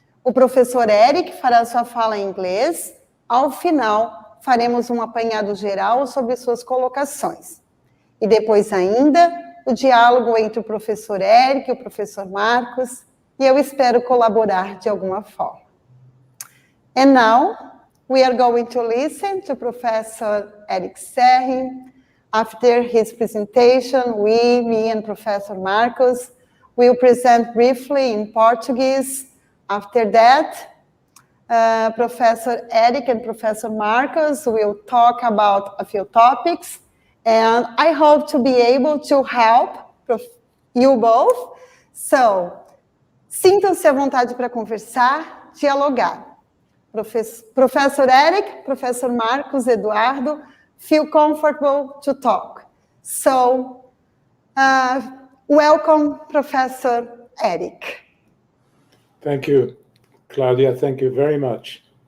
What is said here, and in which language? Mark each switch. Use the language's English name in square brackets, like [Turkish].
[Portuguese] O professor Eric fará sua fala em inglês. Ao final, faremos um apanhado geral sobre suas colocações. E depois ainda, o diálogo entre o professor Eric e o professor Marcos, e eu espero colaborar de alguma forma. [English] And now, we are going to listen to Professor Eric Serri. After his presentation, me and Professor Marcos will present briefly in Portuguese. After that, Professor Eric and Professor Marcos will talk about a few topics, and I hope to be able to help you both. [Portuguese] So, sintam-se à vontade para conversar, dialogar. [English] Professor Eric, Professor Marcos, Eduardo, feel comfortable to talk. So, welcome, Professor Eric. Thank you, Claudia. Thank you very much.